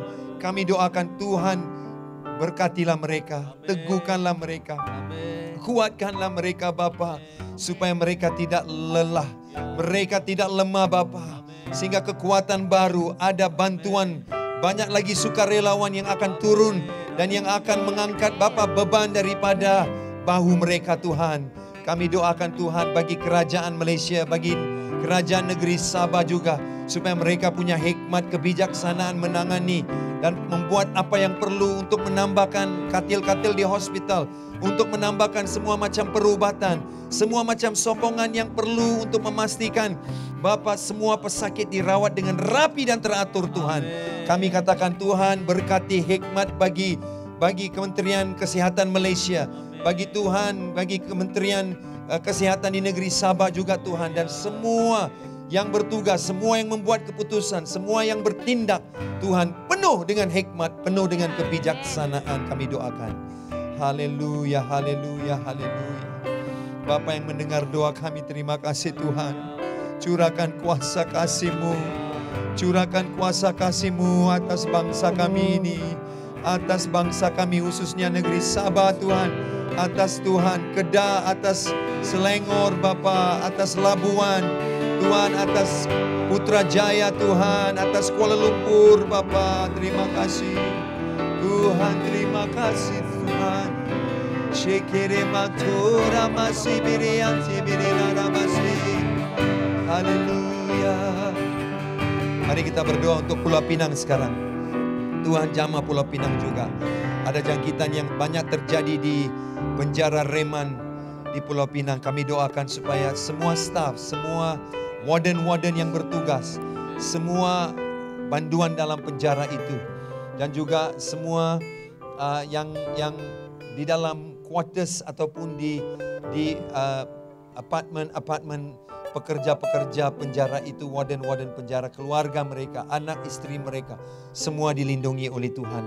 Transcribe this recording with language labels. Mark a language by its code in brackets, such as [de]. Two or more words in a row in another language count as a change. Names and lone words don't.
[ms] Kami doakan Tuhan, berkatilah mereka, teguhkanlah mereka, kuatkanlah mereka Bapa, supaya mereka tidak lelah, mereka tidak lemah Bapa, sehingga kekuatan baru, ada bantuan, banyak lagi sukarelawan yang akan turun dan yang akan mengangkat Bapa beban daripada bahu mereka Tuhan. Kami doakan Tuhan bagi kerajaan Malaysia, bagi kerajaan negeri Sabah juga, supaya mereka punya hikmat kebijaksanaan menangani dan membuat apa yang perlu untuk menambahkan katil-katil di hospital, untuk menambahkan semua macam perubatan, semua macam sokongan yang perlu untuk memastikan Bapa semua pesakit dirawat dengan rapi dan teratur Tuhan. Kami katakan Tuhan berkati hikmat bagi Kementerian Kesihatan Malaysia, bagi Tuhan, bagi Kementerian Kesihatan di negeri Sabah juga Tuhan, dan semua yang bertugas, semua yang membuat keputusan, semua yang bertindak Tuhan, penuh dengan hikmat, penuh dengan kebijaksanaan kami doakan. Haleluya, haleluya, haleluya. Bapa yang mendengar doa kami, terima kasih Tuhan. Curahkan kuasa kasih-Mu, curahkan kuasa kasih-Mu atas bangsa kami ini, atas bangsa kami khususnya negeri Sabah Tuhan, atas Tuhan Kedah, atas Selangor Bapa, atas Labuan Tuhan, atas Putrajaya Tuhan, atas Kuala Lumpur Bapa, terima kasih Tuhan, terima kasih Tuhan. Shekere matura masih birianti birira masih. Haleluya. Mari kita berdoa untuk Pulau Pinang sekarang. Tuhan jamah Pulau Pinang juga. Ada jangkitan yang banyak terjadi di penjara Reman di Pulau Pinang. Kami doakan supaya semua staf, semua warden-warden yang bertugas, semua banduan dalam penjara itu, dan juga semua yang di dalam quarters ataupun di apartmen pekerja-pekerja penjara itu, warden-warden penjara, keluarga mereka, anak istri mereka, semua dilindungi oleh Tuhan.